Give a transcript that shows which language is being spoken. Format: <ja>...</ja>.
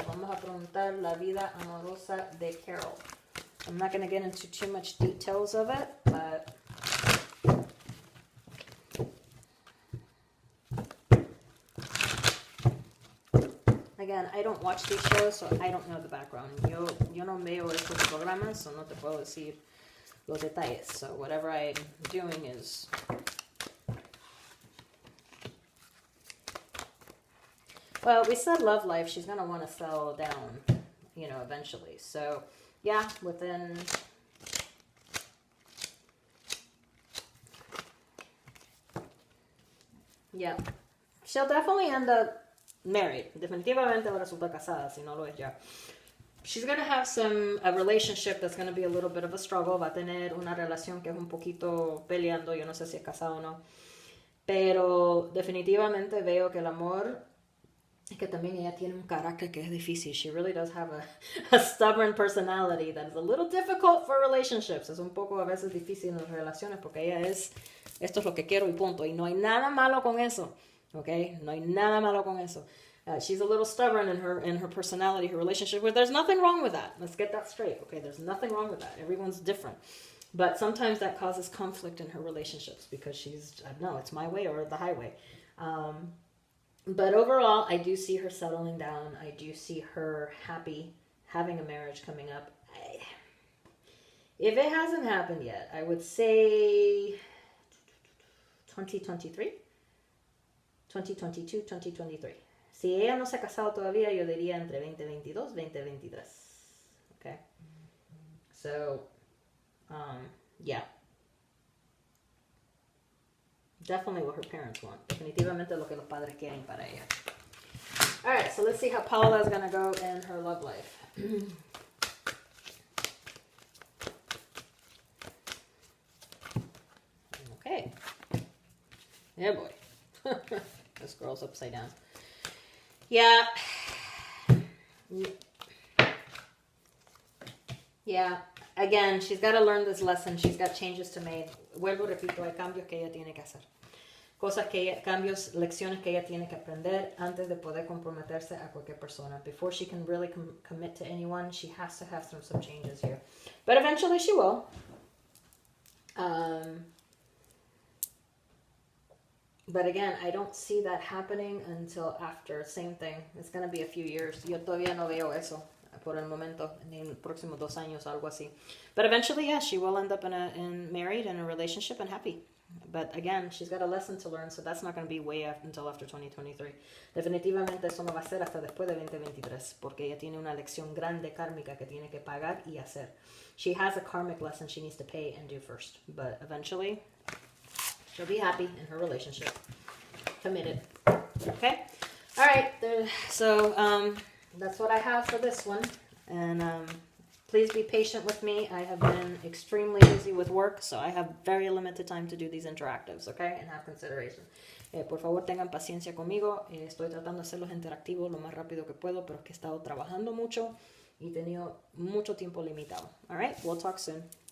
<es>Vamos a preguntar la vida amorosa de Carol.</es> <en>I'm not going to get into too much details of it, but again, I don't watch these shows, so I don't know the background.</en> <es>Yo no veo estos programas, so no te puedo decir los detalles.</es> <en>So whatever I'm doing is... Well, we said love life. She's going to want to settle down, eventually. So, yeah, within... Yeah. She'll definitely end up married.</en> <es>Definitivamente va a resultar casada, si no lo es ya.</es> <en>She's going to have a relationship that's going to be a little bit of a struggle.</en> <es>Va a tener una relación que es un poquito peleando. Yo no sé si es casada o no. Pero definitivamente veo que el amor... Es que también ella tiene un carácter que es difícil.</es> <en>She really does have a stubborn personality that is a little difficult for relationships.</en> <es>Es un poco a veces difícil en las relaciones porque ella es, esto es lo que quiero y punto. Y no hay nada malo con eso. Okay? No hay nada malo con eso.</es> <en>She's a little stubborn in her personality, her relationship. There's nothing wrong with that. Let's get that straight. Okay? There's nothing wrong with that. Everyone's different. But sometimes that causes conflict in her relationships because she's, no, it's my way or the highway. But overall, I do see her settling down. I do see her happy, having a marriage coming up. If it hasn't happened yet, I would say 2023, 2022, 2023.</en> <es>Si ella no se ha casado todavía, yo diría entre 2022 y 2023.</es> <en>Okay? So, yeah. Definitely what her parents want.</en> <es>Definitivamente lo que los padres quieren para ella.</es> <en>Alright, so let's see how Paula is going to go in her love life. Okay. Yeah, boy. This girl's upside down. Yeah. Yeah. Again, she's got to learn this lesson. She's got changes to make.</en> <es>Vuelvo, repito, hay cambios que ella tiene que hacer. Cambios, lecciones que ella tiene que aprender antes de poder comprometerse a cualquier persona.</es> <en>Before she can really commit to anyone, she has to have some changes here. But eventually she will. But again, I don't see that happening until after. Same thing. It's going to be a few years.</en> <es>Yo todavía no veo eso por el momento, en los próximos 2 años, algo así.</es> <en>But eventually, yes, she will end up married, in a relationship, and happy. But again, she's got a lesson to learn, so that's not going to be until after 2023.</en> <es>Definitivamente eso no va a ser hasta después de 2023, porque ella tiene una lección grande kármica que tiene que pagar y hacer.</es> <en>She has a karmic lesson she needs to pay and do first. But eventually, she'll be happy in her relationship. Committed. Okay? All right. So, that's what I have for this one. And Please be patient with me. I have been extremely busy with work, so I have very limited time to do these interactives, okay? And have consideration.</en> <es>Por favor, tengan paciencia conmigo. Estoy tratando de hacerlos interactivos lo más rápido que puedo, pero es que he estado trabajando mucho y he tenido mucho tiempo limitado.</es> <en>All right, we'll talk soon.</en>